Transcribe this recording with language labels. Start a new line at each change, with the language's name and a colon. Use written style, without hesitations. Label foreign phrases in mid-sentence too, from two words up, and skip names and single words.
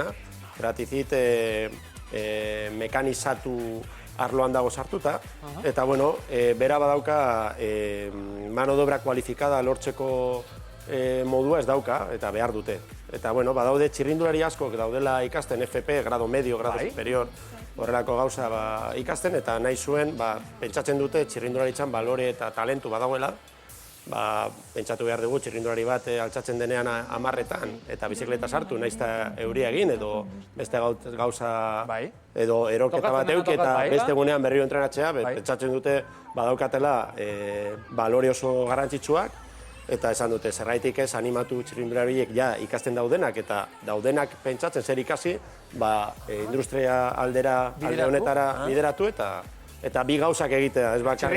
Basque: Ceratizit mekanizatu arloan dago sartuta, eta bera badauka
Spanish: mano d'obra kualifikada
Basque: lortzeko modua ez dauka, eta behar dute. Eta badaude txirrindulari asko daudela ikasten FP,
Spanish: grado medio, grado superior,
Basque: horrelako gauza ikasten, eta nahi zuen, pentsatzen dute txirrindularitzan balore eta talentu badagoela, pentsatu behar dugu txirrindulari bat altxatzen denean 10etan, eta bizikleta sartu, nahiz eta euria egin, edo beste gauza, edo eroketa bat euk, eta beste egunean berriro entrenatzea, pentsatzen dute badaukatela balore oso garrantzitsuak, eta esan dute, zerraitik ez animatu txirrindulariek ikasten daudenak, eta daudenak pentsatzen zer ikasi, industria alde honetara bideratu, eta bi gauzak egitea, ez bakarrik...